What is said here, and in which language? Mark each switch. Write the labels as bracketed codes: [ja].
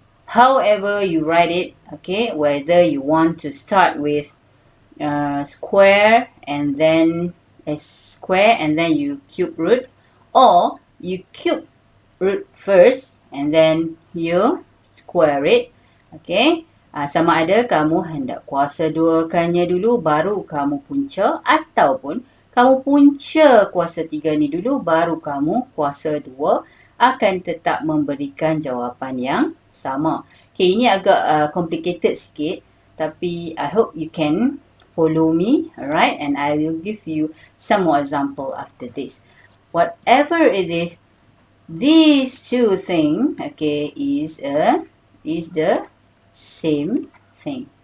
[en] However you write it, okay, whether you want to start with square and then a square and then you cube root, or you cube root first and then you square it. [ms] Okay, sama ada kamu hendak kuasa duakannya dulu baru kamu punca, ataupun kamu punca kuasa 3 ni dulu baru kamu kuasa 2, akan tetap memberikan jawapan yang sama. [en] Okay, [ms] ini agak complicated sikit, tapi [en] I hope you can follow me, alright, and I will give you some more example after this. Whatever it is, these two things, okay, is the same thing.